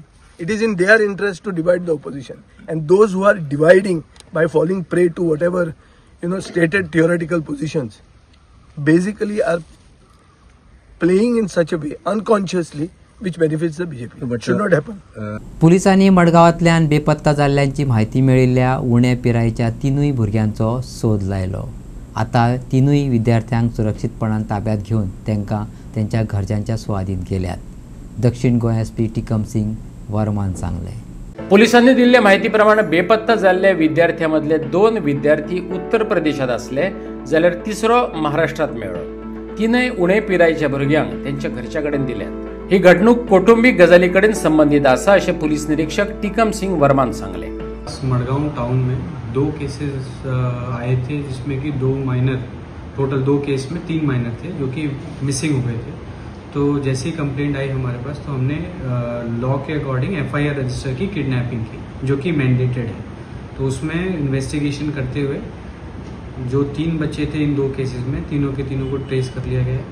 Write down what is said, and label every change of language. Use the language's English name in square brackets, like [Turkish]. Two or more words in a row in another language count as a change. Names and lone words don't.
[English] It is in their interest to divide the opposition, and those who are dividing by falling prey to whatever stated theoretical positions basically are playing in such a way unconsciously which benefits the BJP. But should not happen. [Konkani] पुलिसांनी मडगांवांतल्यान बेपत्ता जाल्ल्यांची म्हायती मेळिल्ल्या उण्या पिरायेच्या तिनूय भुरग्यांचो सोद लायलो. आतां तिनूय विद्यार्थ्यांक सुरक्षीतपणान ताब्यात घेवन तांकां त्यांच्या घरच्यांच्या सुवादीन गेल्यात. दक्षिण गोंय एसपी टिकम सिंग वर्मान सांगलें. पोलिसांनी दिल्ल्या म्हायती प्रमाण बेपत्ता जाल्ल्या विद्यार्थ्यांमदले 2 विद्यार्थी उत्तर प्रदेशात असले जाल्यार तिसरो महाराष्ट्रात मेळ्ळो. तीनय उणे पिरायेच्या भुरग्यांक त्यांच्या घरच्या कडेन दिल्यात. ही घटणूक कौटुंबिक गजाली कडेन संबंधित आसा अशें पुलिस निरीक्षक टिकम सिंग वर्मान सांगले. [Hindi] मडगांव टाउन में 2 केसेस आए थे जिसमें कि 2 माइनर, टोटल 2 केस में 3 माइनर थे जो कि मिसिंग हो गए थे. तो जैसी कंप्लेंट आई हमारे पास तो हमने लॉ के अकॉर्डिंग [English] FIR register [Hindi] की किडनैपिंग की जो कि मैंडेटेड है. तो उसमें इन्वेस्टिगेशन करते हुए जो 3 बच्चे थे इन 2 केसेस में तीनों के तीनों को ट्रेस कर लिया गया.